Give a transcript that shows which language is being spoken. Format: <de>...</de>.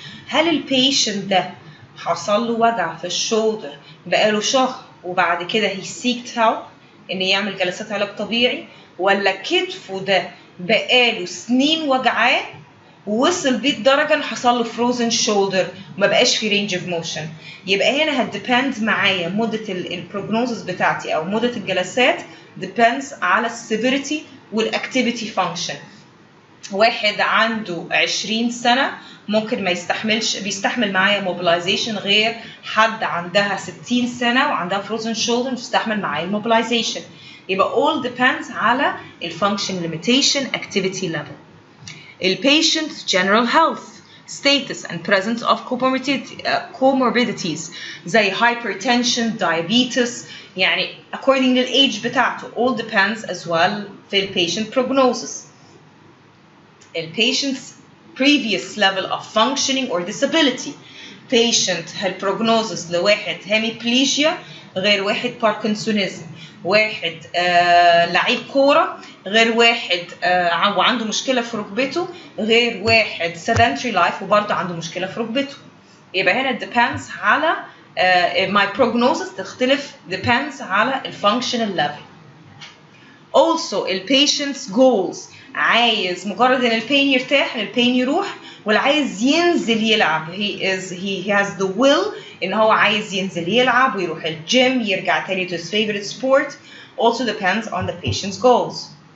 <ar>هل البيشنت ده حصل له وجع في الشولدر بقاله شهر وبعد كده</ar> <en>he seeked help</en> <ar>إن يعمل جلسات علاج طبيعي، ولا كتفه ده بقاله سنين وجعاه ووصل بيه الدرجة إن حصل له frozen shoulder وما بقاش في</ar> <en>range of motion؟</en> <ar>يبقى هنا هتديبند معايا مدة البروجنوزس بتاعتي أو مدة الجلسات depends على السيفيريتي والactivity function. واحد عنده 20 سنة ممكن ما يستحملش بيستحمل معايا mobilization غير حد عندها 60 سنة وعندها frozen shoulder بيستحمل معايا mobilization. يبقى</ar> <en>all depends على function limitation activity level. Patient general health status and presence of comorbidities زي hypertension diabetes</en> <ar>يعني</ar> <en>according to age بتاعته all depends as well في patient prognosis. Patient's previous level of functioning or disability.</en> <ar>Patient prognosis لواحد hemiplegia غير واحد باركنسونيزم، واحد لعيب كورة غير واحد وعنده مشكلة في ركبته غير واحد sedentary life وبرضه عنده مشكلة في ركبته. يبقى هنا</ar> <en>depends على my prognosis تختلف depends على functional level. Also patient's goals</en> <ar>عايز مجرد ان البين يرتاح البين يروح ولا عايز ينزل يلعب.</ar> <en>he has the will</en> <ar>ان هو عايز ينزل يلعب ويروح الجيم يرجع تاني</ar> <en>to his favorite sport. Also depends on the patient's goals.</en>